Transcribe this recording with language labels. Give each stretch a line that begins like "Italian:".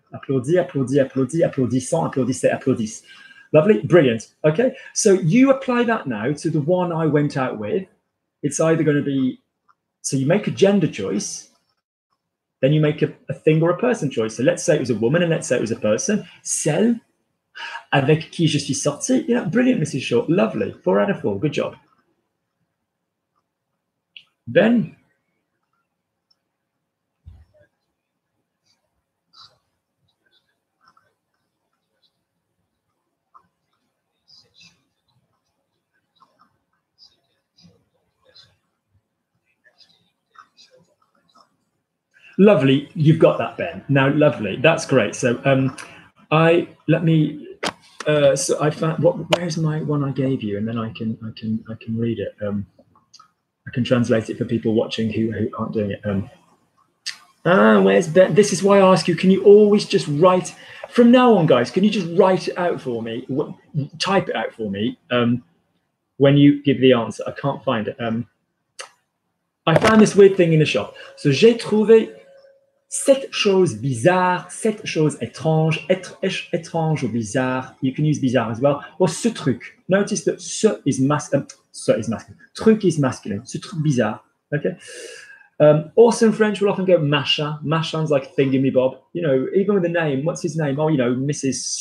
French: Applaudir, applaudir, applaudir, applaudissant, applaudissez, applaudisse.
English: Lovely, brilliant. Okay, so you apply that now to the one I went out with. It's either going to be, so you make a gender choice, then you make a thing or a person choice. So let's say it was a woman and let's say it was a person.
French: Celle avec qui je suis sorti.
English: Yeah, brilliant, Mrs. Shaw. Lovely. 4 out of 4. Good job. Ben? Lovely. You've got that, Ben. Now, lovely. That's great. So let me So I found where's my one I gave you, and then I can read it. I can translate it for people watching who aren't doing it. Where's Ben? This is why I ask you, can you always just write from now on, guys? Can you just write it out for me? Type it out for me when you give the answer. I can't find it. I found this weird thing in the shop.
French: So j'ai trouvé cette chose bizarre, cette chose étrange, étrange ou bizarre.
English: You can use bizarre as well. Or
French: ce truc.
English: Notice that ce is masculine. Truc is masculine.
French: Ce truc bizarre.
English: Okay. Also in French, we'll often go machin. Machin's like thingamy-bob. You know, even with the name, what's his name? Oh, you know, Mrs.